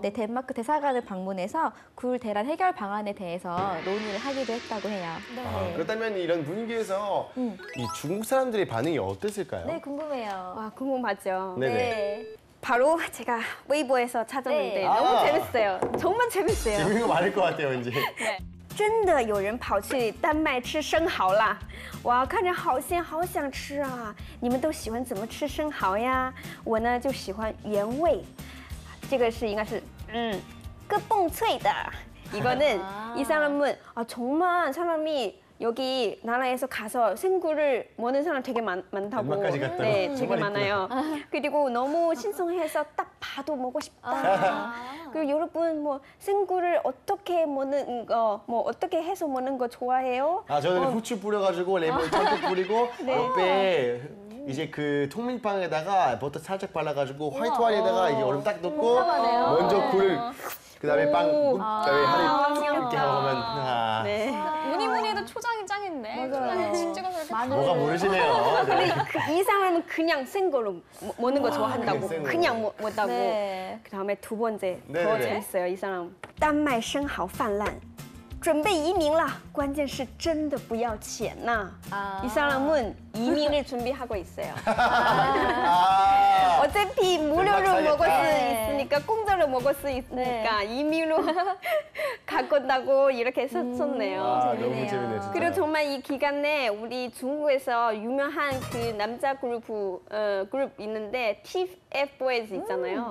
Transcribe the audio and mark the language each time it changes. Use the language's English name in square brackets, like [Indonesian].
[Korean] 네, 덴마크 대사관을 방문해서 굴 대란 해결 방안에 대해서 논의를 하기도 했다고 해요. 아, 그렇다면 이런 분위기에서 이 중국 사람들의 반응이 어땠을까요? 네, 궁금해요. 와, 궁금하죠. 네네. 바로 제가 웨이보에서 찾았는데 네. 너무 아. 재밌어요. 정말 재밌어요. 재밌는 거 많을 것 같아요 왠지. [Chinese] 真的有人跑去丹麦吃生蚝啦！哇，看着好鲜，好想吃啊！你们都喜欢怎么吃生蚝呀？我呢就喜欢原味，这个是应该是个蹦脆的。 [Korean] 이거는 이 사람은 정말 사람이 여기 나라에서 가서 생굴을 먹는 사람 되게 많다고. 덴마크까지 갔다고? 네, 되게 정말 많아요. 그리고 너무 신선해서 딱 봐도 먹고 싶다. 그리고 여러분 뭐 생굴을 어떻게 먹는 거, 뭐 어떻게 해서 먹는 거 좋아해요? 아 저는 후추 뿌려가지고 레몬 찰떡 뿌리고 네. 옆에 이제 그 통밀빵에다가 버터 살짝 발라가지고 화이트 와인에다가 이제 얼음 딱 넣고 민감하네요. 먼저 굴을 그다음에 빵 그다음에 한입 귀엽다. 이렇게 먹으면 네. 뭐니 뭐니 해도 초장이 짱인데. 초장에 칙 찍어서 이렇게 마늘. 뭐가 모르시네요. 네. 이 사람은 그냥 생거로 먹는 거 좋아한다고. 그냥 생거. 그냥 먹다고. 네. 그다음에 두 번째 더 네네네. 재밌어요. 이 사람. [Chinese] 丹麦生蚝泛滥准备移民了关键是真的不要钱呐 [Korean] 이 사람은 이민을 준비하고 있어요. 아, 어차피 무료로 살겠다. 먹을 수 네. 있으니까 공짜로 먹을 수 있으니까 이민으로 가건다고 이렇게 썼네요. 아, 너무 재밌네요. 재밌네 진짜. 그리고 정말 이 기간에 우리 중국에서 유명한 그 남자 그룹 있는데 TF Boys 있잖아요.